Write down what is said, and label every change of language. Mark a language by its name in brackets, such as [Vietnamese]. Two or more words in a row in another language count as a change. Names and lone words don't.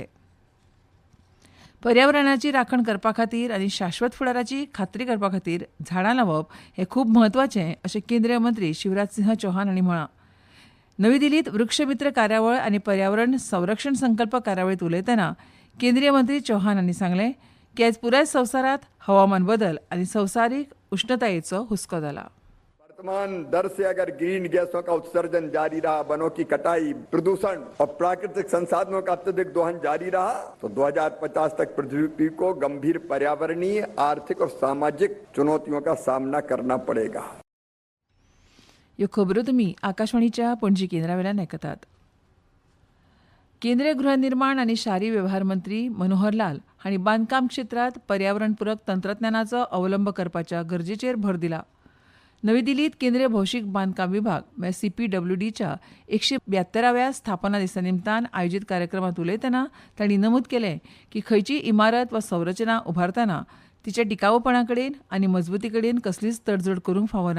[Konkani] पर्यावरणाची राखण करपा खातीर आनी शाश्वत फुडाराची खात्री करपा खातीर झाडां लावप हें खूब म्हत्वाचें अशें केंद्रीय मंत्री शिवराज सिंह चौहान हांणी म्हळां. नवी दिल्लींत वृक्षमित्र कार्यावळ आनी पर्यावरण संरक्षण संकल्प कार्यावळींत उलयतना केंद्रीय मंत्री चौहान हांणी सांगलें की आयज पुराय संवसारांत हवामान बदल आनी संवसारीक उष्णतायेचो हुस्को जाला. [Hindi] वर्तमान दर से अगर ग्रीन गैसों का उत्सर्जन जारी रहा, वनों की कटाई, प्रदूषण और प्राकृतिक संसाधनों का अत्यधिक दोहन जारी रहा तो 2050 तक पृथ्वी को गंभीर पर्यावरणीय, आर्थिक और सामाजिक चुनौतियों का सामना करना पड़ेगा. [Konkani] ह्यो खबरो तुमी आकाशवाणीच्या पणजी केंद्रा वेल्यान आयकतात. केंद्रीय गृहनिर्माण आणि शारी व्यवहार मंत्री मनोहर लाल हांणी बांदकाम क्षेत्रात पर्यावरणपूरक तंत्रज्ञानाचो अवलंब करपाच्या गरजेचेर भर दिला. नवी दिल्लीत केंद्रीय भौशीक बांदकाम विभाग CPWDच्या 172व्या स्थापना दिसा निमतान आयोजीत कार्यक्रमात उलयतना तांणी नमूद केलें की खंयचीय इमारत वा संरचना उभारतना तिच्या टिकाऊपणाकडेन आनी मजबूतीकडेन कसलीच तडजोड करूंक फावना.